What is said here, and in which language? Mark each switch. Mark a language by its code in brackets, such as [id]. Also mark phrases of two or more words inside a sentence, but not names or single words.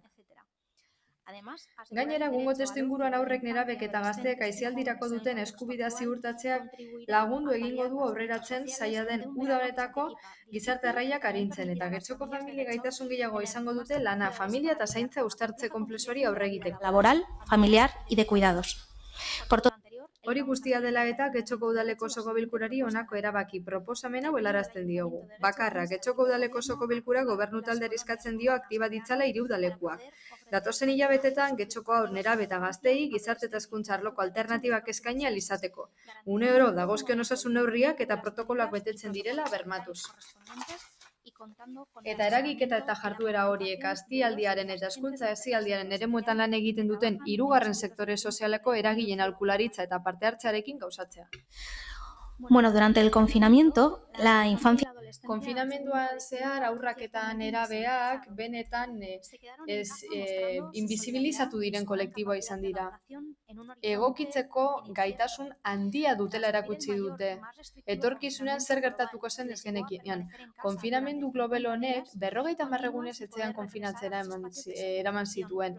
[eu] Gainera, egungo testuinguruan haurrek, nerabek eta gazteek aisialdirako duten eskubidea ziurtatzeak lagundu egingo du aurreratzen zaila den uda honetako gizarte arraiak arintzen eta Getxoko familia gaitasun gehiago izango dute lana, familia eta zaintza uztartze konplexuari aurre egiteko. [es] Laboral, familiar y de cuidados. Por todo [eu] Hori guztia dela eta Getxoko udaleko osoko bilkurari honako erabaki proposamen hau helarazten diogu. Bakarra, Getxoko udaleko osoko bilkura gobernu taldeari eskatzen dio aktiba ditzala hiri udalekuak. Datozen hilabetetan Getxoko haur, nerabe eta gazteei gizarte eta hezkuntza arloko alternatibak eskaini ahal izateko. Une oro dagozkion osasun neurriak eta protokoloak betetzen direla bermatuz. Eta eragiketa eta jarduera horiek astialdiaren eta hezkuntza hesialdiaren eremuetan lan egiten duten hirugarren sektore sozialeko eragileen aholkularitza eta parte hartzearekin gauzatzea. [es] Bueno, durante el confinamiento, la infancia [eu] Konfinamenduan zehar aurrak eta nerabeak benetan invisibilizatu diren kolektiboa izan dira. Egokitzeko gaitasun handia dutela erakutsi dute. Etorkizunean zer gertatuko zen ez genekien. Konfinamendu global honek 50 egunez etxean konfinatzera eraman zituen.